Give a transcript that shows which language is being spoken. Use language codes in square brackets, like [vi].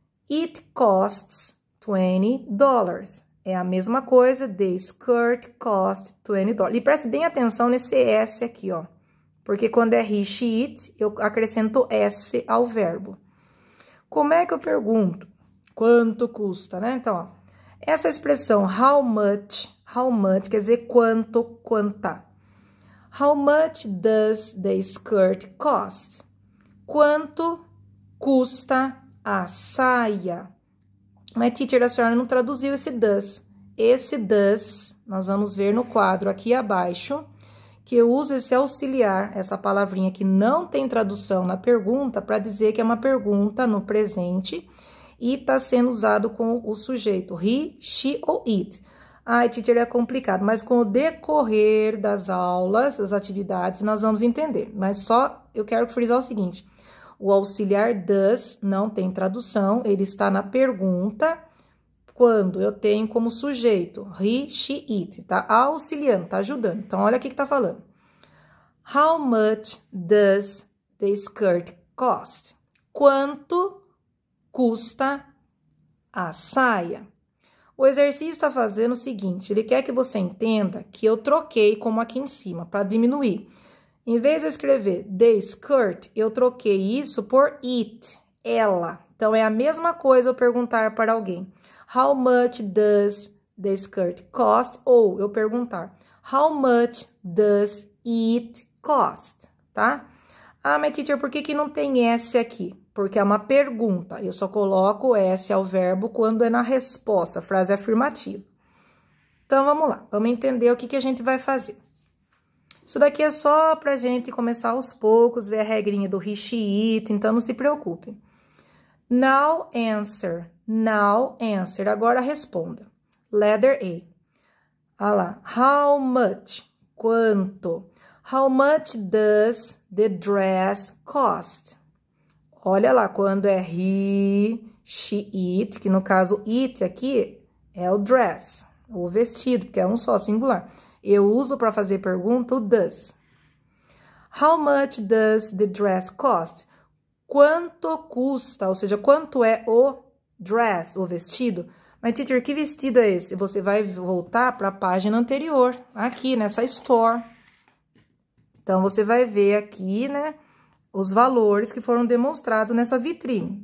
[en] It costs $20. [pt] É a mesma coisa, [en] the skirt costs $20. [pt] E preste bem atenção nesse S aqui, ó. Porque quando é he, she, it, eu acrescento S ao verbo. Como é que eu pergunto? Quanto custa, né? Então, ó, essa expressão [en] how much [pt] quer dizer quanto, quanta. [en] How much does the skirt cost? [pt] Quanto custa a saia? Mas, teacher, a senhora não traduziu esse does. Esse does, nós vamos ver no quadro aqui abaixo, que eu uso esse auxiliar, essa palavrinha que não tem tradução na pergunta, para dizer que é uma pergunta no presente e está sendo usado com o sujeito he, she ou it. Ai, teacher, é complicado, mas com o decorrer das aulas, das atividades, nós vamos entender. Mas só eu quero frisar o seguinte, o auxiliar does não tem tradução, ele está na pergunta quando eu tenho como sujeito he, she, it, tá auxiliando, tá ajudando. Então, olha aqui que tá falando. [en] How much does the skirt cost? [pt] Quanto custa a saia? O exercício está fazendo o seguinte, ele quer que você entenda que eu troquei como aqui em cima, para diminuir. Em vez de eu escrever [en] the skirt, [pt] eu troquei isso por it, ela. Então, é a mesma coisa eu perguntar para alguém. [en] How much does the skirt cost? [pt] Ou eu perguntar, [en] how much does it cost? [pt] Tá? Ah, mas teacher, por que não tem S aqui? Porque é uma pergunta. Eu só coloco S ao verbo quando é na resposta, frase afirmativa. Então, vamos lá. Vamos entender o que a gente vai fazer. Isso daqui é só pra gente começar aos poucos, ver a regrinha do he, she, it, então não se preocupe. [en] Now answer. Now answer. [pt] Agora responda. [en] Letter A. [pt] Olha lá. [en] How much? [pt] Quanto? [en] How much does the dress cost? [pt] Olha lá, quando é he, she, it, que no caso it aqui é o dress, o vestido, porque é um só, singular. Eu uso para fazer pergunta o does. [en] How much does the dress cost? [pt] Quanto custa, ou seja, quanto é o dress, o vestido? Mas, teacher, que vestido é esse? Você vai voltar para a página anterior, aqui nessa store. Então, você vai ver aqui, né, os valores que foram demonstrados nessa vitrine.